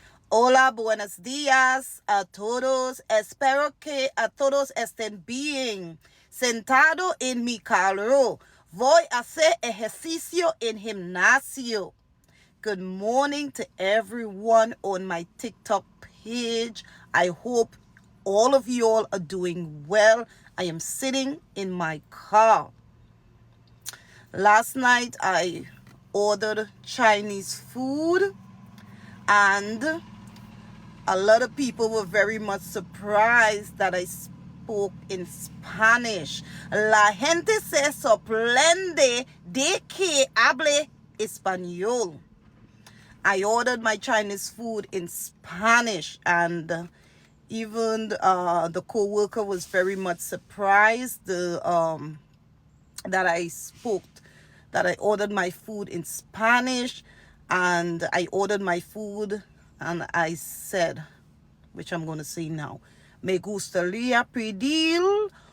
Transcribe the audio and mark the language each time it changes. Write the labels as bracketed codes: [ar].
[es] Hola, buenos días a todos. Espero que a todos estén bien. Sentado en mi carro. Voy a hacer ejercicio en gimnasio. [en] Good morning to everyone on my TikTok page. I hope all of you all are doing well. I am sitting in my car. Last night I ordered Chinese food and a lot of people were very much surprised that I spoke in Spanish. [es] La gente se sorprende de que hable español. [en] I ordered my Chinese food in Spanish, and even the co-worker was very much surprised that that I ordered my food in Spanish, and I ordered my food and I said, which I'm going to say now, [es] me gustaría pedir